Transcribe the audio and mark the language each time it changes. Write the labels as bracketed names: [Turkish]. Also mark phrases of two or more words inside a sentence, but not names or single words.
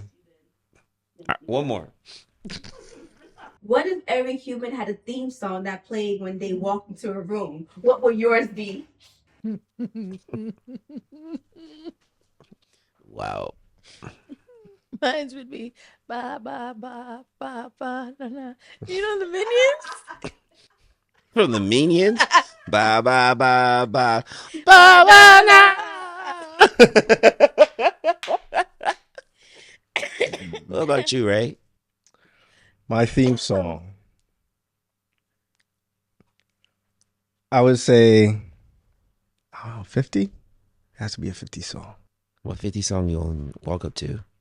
[English] All right, one more. What if every human had a theme song that played when they walked into a room? What would yours be? Wow. Mine would be ba ba ba ba ba na na. You know the Minions? From the Minions. Ba ba ba ba ba ba na. What about you, Ray? My theme song. I would say, 50? Has to be a 50 song. What 50 song you gonna walk up to?